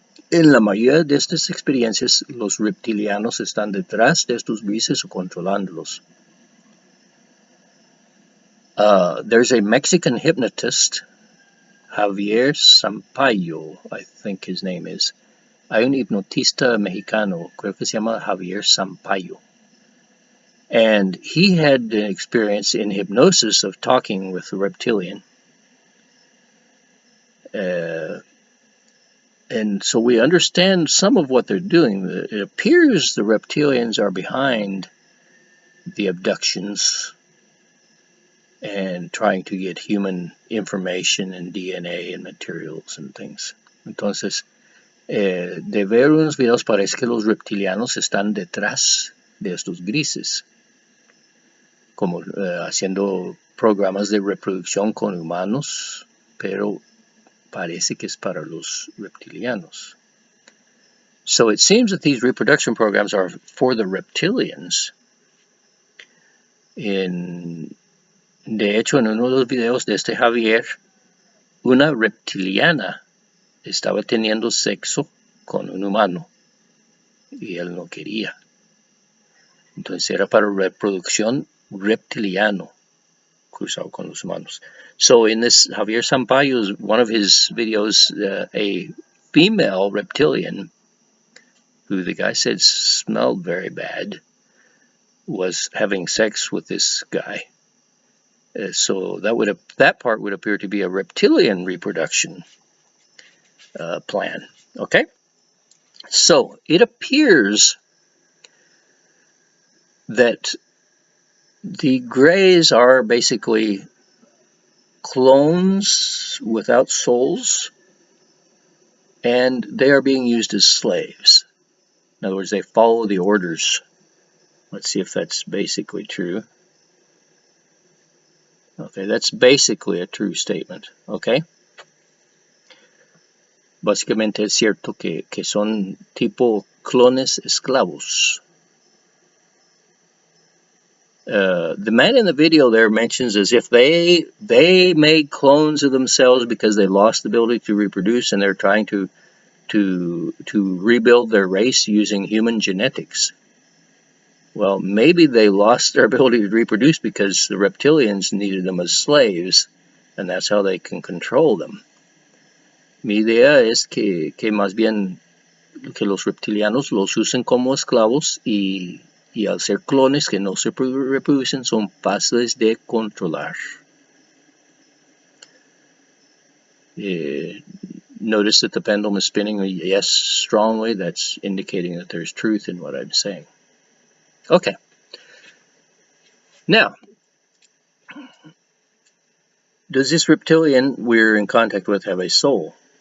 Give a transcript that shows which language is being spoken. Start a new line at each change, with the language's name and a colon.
Spanish: En la mayoría de estas experiencias, los reptilianos están detrás de estos grises o controlándolos.
English: There's a Mexican hypnotist, Javier Sampaio, I think his name is.
Spanish: Hay un hipnotista mexicano, creo que se llama Javier Sampaio.
English: And he had an experience in hypnosis of talking with a reptilian. And so we understand some of what they're doing. It appears the reptilians are behind the abductions and trying to get human information and DNA and materials and things.
Spanish: Entonces, de ver unos videos parece que los reptilianos están detrás de estos grises, como haciendo programas de reproducción con humanos, pero parece que es para los reptilianos.
English: So it seems that these reproduction programs are for the reptilians.
Spanish: De hecho, en uno de los videos de este Javier, una reptiliana estaba teniendo sexo con un humano y él no quería. Entonces era para reproducción reptiliano cruzado con los humanos.
English: So in this, Javier Sampaio's, one of his videos, a female reptilian who the guy said smelled very bad, was having sex with this guy. So that part would appear to be a reptilian reproduction plan. Okay, so it appears that the Greys are basically clones without souls, and they are being used as slaves. In other words, they follow the orders. Let's see if that's basically true. Okay, that's basically a true statement. Okay.
Spanish: Básicamente es cierto que son tipo clones esclavos.
English: The man in the video there mentions as if they made clones of themselves because they lost the ability to reproduce, and they're trying to rebuild their race using human genetics. Well, maybe they lost their ability to reproduce because the reptilians needed them as slaves, and that's how they can control them.
Spanish: Mi idea es que más bien que los reptilianos los usen como esclavos y al ser clones que no se reproducen son fáciles de controlar.
English: Notice that the pendulum is spinning yes strongly. That's indicating that there's truth in what I'm saying. Okay. Now, does this reptilian we're in contact with have a soul?